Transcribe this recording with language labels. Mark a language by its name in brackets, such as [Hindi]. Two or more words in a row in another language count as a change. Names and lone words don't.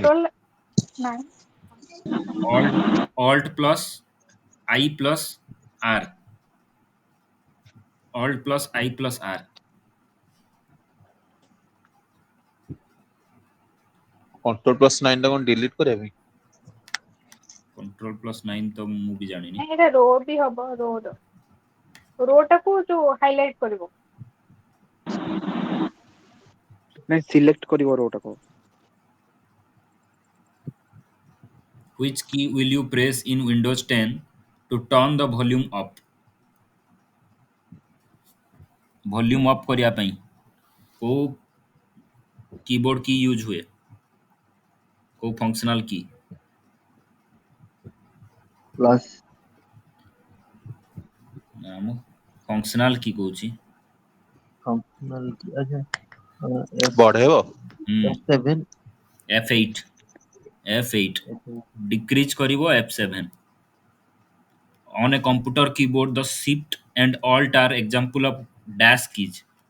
[English] Control 9. Alt plus I plus R. Alt plus I plus R. [Odia] Ctrl+9 ଟା କଣ ଡିଲିଟ କରିବା ପାଇଁ? Ctrl+9 ତ ମୁଁ ବି ଜାଣିନି। ଏଟା ରୋ ବି ହବ ରୋ ଟାକୁ ଯୋଉ ହାଇଲାଇଟ କରିବ। ନାଇଁ ସିଲେକ୍ଟ କରିବ ରୋ ଟାକୁ। [English] Which key will you press in Windows 10 to turn the volume up? [Odia] Volume up କରିବା ପାଇଁ କୋଉ [English] keyboard key [Hindi] यूज हुए? [Odia] କୋଉ [English] functional key? Plus. [Odia] ନା ମୁଁ [English] functional key [Odia] କହୁଛି। [English] Functional key. अच्छा. [Odia] ବଢେଇବ? [English] F7. F8. F8. Decrease କରିବ F7. On a computer keyboard, the Shift and Alt are example of dash keys.